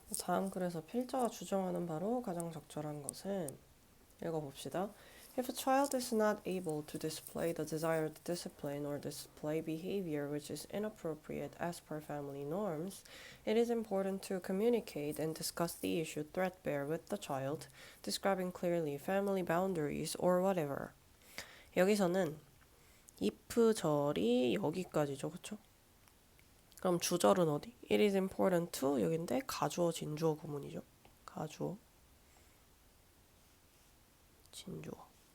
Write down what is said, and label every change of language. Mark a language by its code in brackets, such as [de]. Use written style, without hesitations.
[ko] 다음 글에서 필자가 주장하는 바로 가장 적절한 것은 읽어봅시다. [en] If a child is not able to display the desired discipline or display behavior which is inappropriate as per family norms, it is important to communicate and discuss the issue threadbare with the child, describing clearly family boundaries or whatever. [ko] 여기서는 if 절이 여기까지죠, 그쵸? 그럼 주절은 어디? It is important to 여긴데 가주어 진주어 구문이죠. 가주어 진주어.